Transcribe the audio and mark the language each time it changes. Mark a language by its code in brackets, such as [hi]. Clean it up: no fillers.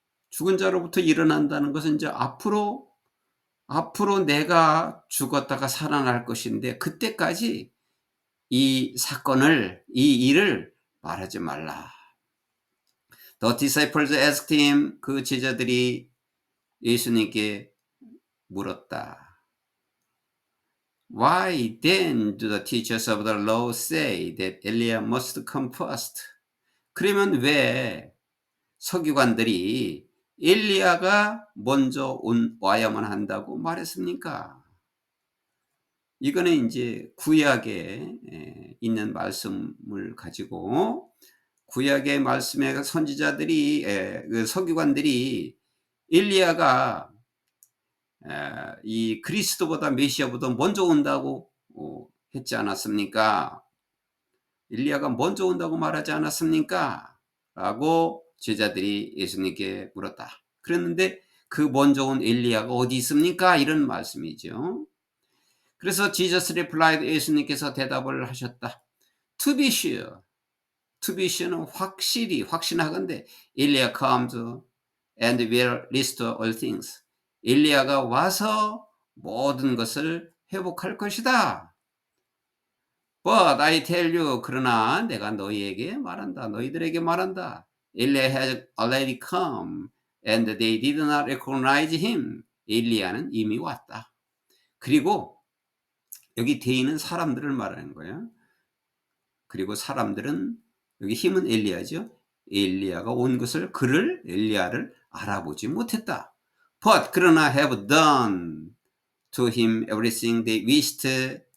[ko] 죽은 자로부터 일어난다는 것은 이제 앞으로 내가 죽었다가 살아날 것인데 그때까지 이 사건을, 이 일을 말하지 말라. [en] The disciples asked him, [ko] 그 제자들이 예수님께 물었다. [en] Why then do the teachers of the law say that Eliah must come first? [ko] 그러면 왜 서기관들이 엘리야가 먼저 와야만 한다고 말했습니까? 이거는 이제 구약에 있는 말씀을 가지고 구약의 말씀에 선지자들이 그 서기관들이 엘리야가 이 그리스도보다 메시아보다 먼저 온다고 했지 않았습니까? 엘리야가 먼저 온다고 말하지 않았습니까? 라고 제자들이 예수님께 물었다. 그랬는데 그 먼저 온 엘리야가 어디 있습니까? 이런 말씀이죠. 그래서 [en] Jesus replied, [ko] 예수님께서 대답을 하셨다. [en] To be sure. To be sure는 [ko] 확실히, 확신하건대 [en] Eliah comes and will restore all things. [ko] 엘리야가 와서 모든 것을 회복할 것이다. [en] But I tell you, [ko] 그러나 내가 너희에게 말한다. 너희들에게 말한다. [en] Eliah has already come and they did not recognize him. [ko] 엘리야는 이미 왔다. 그리고 여기 대인은 사람들을 말하는 거예요. 그리고 사람들은 여기 힘은 엘리야죠. 엘리야가 온 것을 엘리야를 알아보지 못했다. [en] But [ko] 그러나 [en] have done to him everything they wished.